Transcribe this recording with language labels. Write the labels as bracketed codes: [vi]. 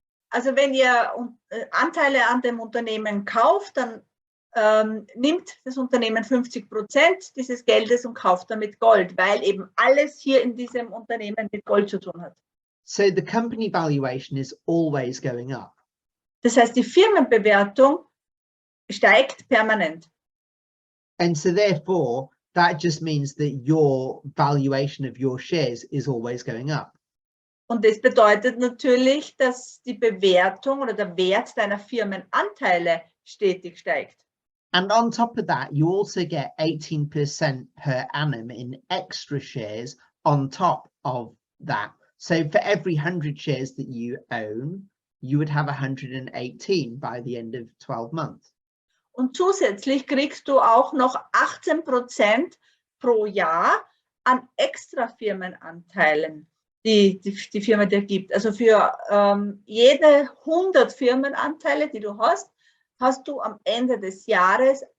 [de] Also wenn ihr Anteile an dem Unternehmen kauft, dann nimmt das Unternehmen 50% dieses Geldes und kauft damit Gold, weil eben alles hier in diesem Unternehmen mit Gold zu tun hat. [en] So the company valuation is always going up. [de] Das heißt, die Firmenbewertung steigt permanent. [en] And so therefore, that just means that your valuation of your shares is always going up. [de] Und das bedeutet natürlich, dass die Bewertung oder der Wert deiner Firmenanteile stetig steigt. [en] And on top of that, you also get 18% per annum in extra shares on top of that. So for every 100 shares that you own, you would have 118 by the end of 12 months. [de] Und zusätzlich kriegst du auch noch 18% pro Jahr an extra Firmenanteilen, die Firma dir gibt. Also für jede 100 Firmenanteile, die du hast, hast du am Ende des Jahres